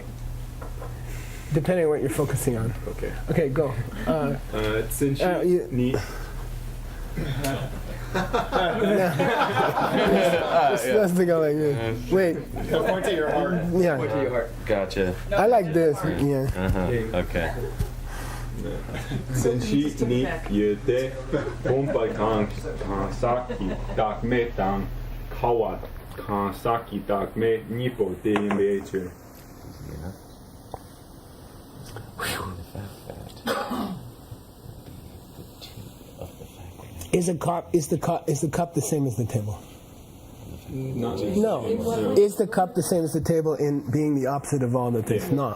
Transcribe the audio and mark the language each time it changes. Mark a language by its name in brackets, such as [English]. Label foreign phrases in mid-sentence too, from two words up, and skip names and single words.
[English] Depending on what you're focusing on. Okay. Okay, go. Tsinchi ni. Let's go like this. Wait. Point to your heart. Yeah. Point to your heart. Gotcha. I like this. Yeah. Okay. Tsinchi ni yete pompa kan saki tak me tang kawat kan saki tak me nipo te imbechu. Is the cup the same as the table? No. Is the cup the same as the table in being the opposite of all that it's not?